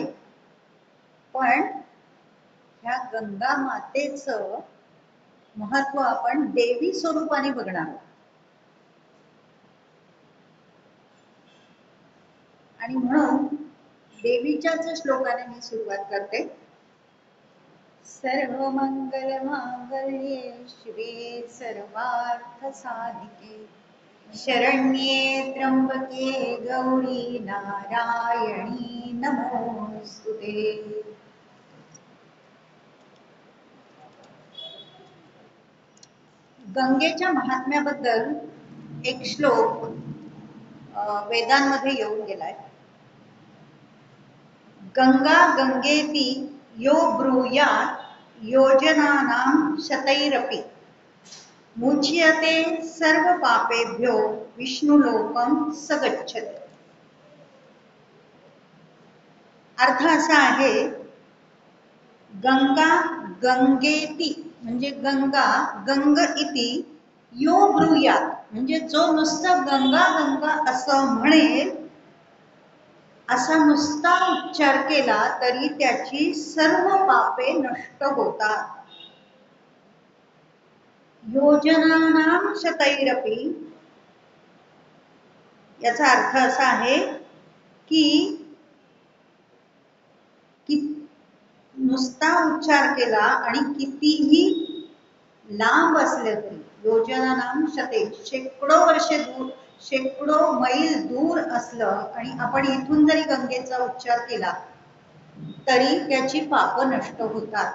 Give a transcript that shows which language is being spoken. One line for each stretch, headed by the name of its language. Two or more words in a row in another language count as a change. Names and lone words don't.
Marathi: पण ह्या गंगा मातेचं महत्व आपण देवी स्वरूपाने बघणार आहोत. आणि म्हणून देवीच्याच श्लोकाने मी सुरुवात करते.
Sanskrit: सर्व मंगल मांगल्ये शिवे सर्वार्थ साधिके शरण्ये त्र्यंबके गौरी नारायणी नमोस्तुते.
Marathi: गंगेच्या महात्म्याबद्दल एक श्लोक वेदांमध्ये येऊन गेलाय.
Sanskrit: गंगा गंगेती यो ब्रूयात् योजनानां शतैरपि मुच्यते सर्व पापेभ्यो विष्णुलोकं स गच्छति.
Marathi: अर्थ असा आहे,
Sanskrit: गंगा गंगेती
Marathi: म्हणजे
Sanskrit: गंगा गंग इति यो ब्रूयात्
Marathi: म्हणजे जो नुसतं गंगा गंगा असं म्हणेल, असा नुसता उच्चार केला तरी त्याची सर्व पापे नष्ट होतात.
Sanskrit: योजनानां शतैरपि
Marathi: याचा अर्थ असा आहे की नुसता उच्चार केला आणि कितीही लांब असले तरी,
Sanskrit: योजनानां शते
Marathi: शेकडो वर्षे दूर, शेकडो मैल दूर असलं आणि आपण इथून जरी गंगेचा उच्चार केला तरी त्याची पाप नष्ट होतात.